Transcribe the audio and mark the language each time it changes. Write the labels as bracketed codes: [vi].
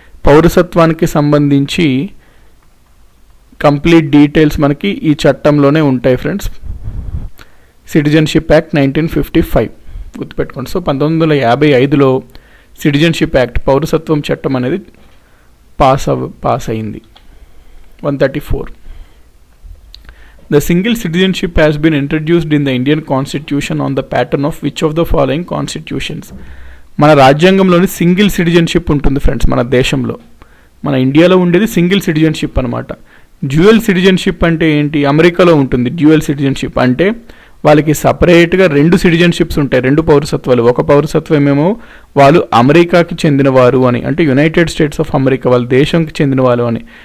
[te] పౌరసత్వానికి సంబంధించి complete details మనకి ఈ చట్టంలోనే ఉంటాయి ఫ్రెండ్స్. సిటిజన్షిప్ యాక్ట్ 1955 గుర్తుపెట్టుకోండి. సో 1955లో సిటిజన్షిప్ యాక్ట్ పౌరసత్వం చట్టం అనేది పాస్ అయింది. 134. [en] The single citizenship has been introduced in the Indian constitution on the pattern of which of the following constitutions? [te] మన రాజ్యాంగంలోని సింగిల్ సిటిజన్షిప్ ఉంటుంది ఫ్రెండ్స్. మన దేశంలో, మన ఇండియాలో ఉండేది సింగిల్ సిటిజన్షిప్ అనమాట. డ్యూయల్ సిటిజన్షిప్ అంటే ఏంటి? అమెరికాలో ఉంటుంది డ్యూయల్ సిటిజన్షిప్ అంటే వాళ్ళకి సపరేట్గా 2 సిటిజన్షిప్స్ ఉంటాయి, 2 పౌరసత్వాలు. ఒక పౌరసత్వం ఏమో వాళ్ళు అమెరికాకి చెందినవారు అని, అంటే యునైటెడ్ స్టేట్స్ ఆఫ్ అమెరికా వాళ్ళ దేశంకి చెందినవారు అని.